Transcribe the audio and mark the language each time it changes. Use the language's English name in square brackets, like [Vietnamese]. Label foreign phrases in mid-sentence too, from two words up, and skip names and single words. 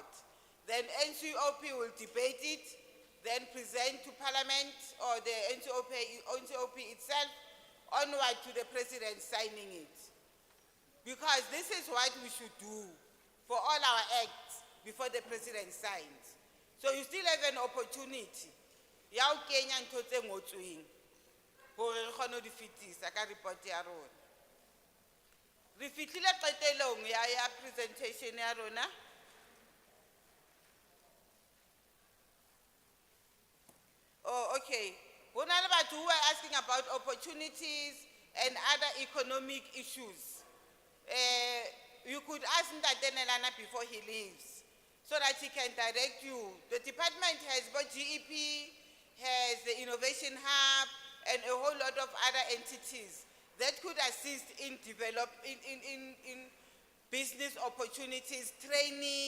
[English] Then NCOP will debate it, then present to Parliament or the NCOP itself, onward to the President signing it. Because this is what we should do for all our acts before the President signs. So you still have an opportunity. [Southern Sotho] Ya o kenya ntho tse ngotsweng hore re kgone ho di fetisa ka report ya rona. Re fihlile qetelong ya presentation ya rona. Oh, okay. Ho na le batho [English] who are asking about opportunities and other economic issues. You could ask Ntate Nelana before he leaves, so that he can direct you. The department has both GEP, has the Innovation Hub, and a whole lot of other entities that could assist in in business opportunities, training.